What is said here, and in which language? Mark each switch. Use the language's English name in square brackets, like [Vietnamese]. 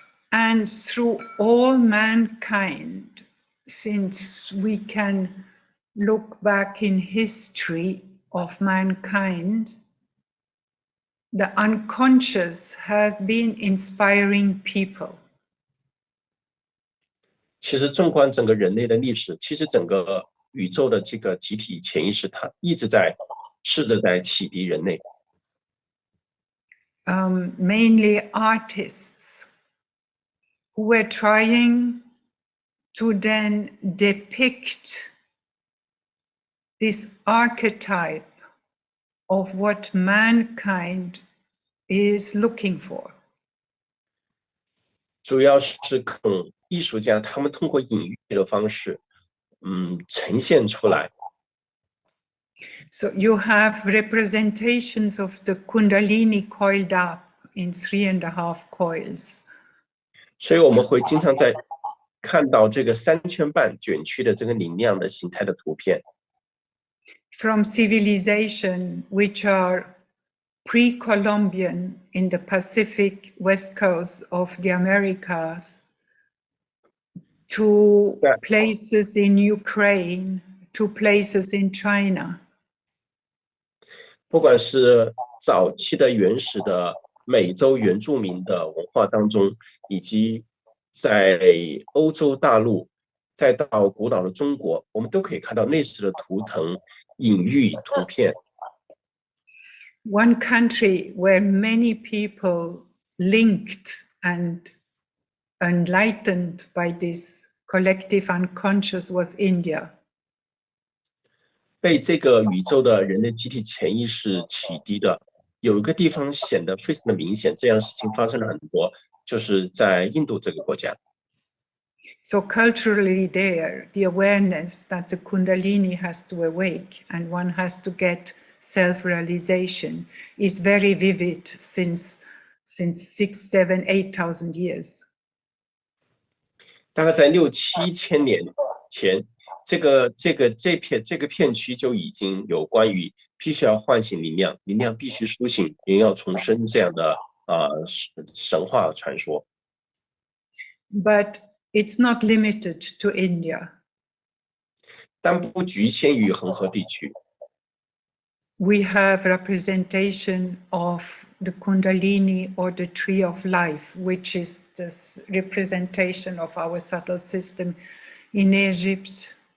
[English] And through all mankind, since we can look back in history of mankind, the unconscious has been inspiring people. [Chinese] 其实纵观整个人类的历史，其实整个宇宙的这个集体潜意识，它一直在试着在启迪人类。 [English] Mainly artists who were trying to then depict this archetype of what mankind is looking for. [Chinese] 主要是艺术家他们通过隐喻的方式，呈现出来。 [English] So you have representations of the Kundalini coiled up in 3.5 coils. [Chinese] 所以我们会经常在看到这个3圈半卷曲的这个能量的形态的图片。 [English] From civilization which are pre-Columbian in the Pacific West Coast of the Americas, to places in Ukraine, to places in China. [Chinese] 不管是早期的原始的美洲原住民的文化当中，以及在欧洲大陆，再到古老的中国，我们都可以看到类似的图腾、隐喻图片。 [English] One country where many people linked and enlightened by this collective unconscious was India. [Chinese] 被这个宇宙的人类集体潜意识启迪的，有一个地方显得非常的明显，这样的事情发生了很多，就是在印度这个国家。 [English] So culturally there, the awareness that the Kundalini has to awake and one has to get self-realization is very vivid since 6,000, 7,000, 8,000 years. [Chinese] 大概在6、7千年前，这个片区就已经有关于必须要唤醒能量，能量必须苏醒，人要重生这样的神话传说。 [English] But it's not limited to India. [Chinese] 但不局限于恒河地区。 [English] We have representation of the Kundalini or the tree of life, which is this representation of our subtle system in Egypt.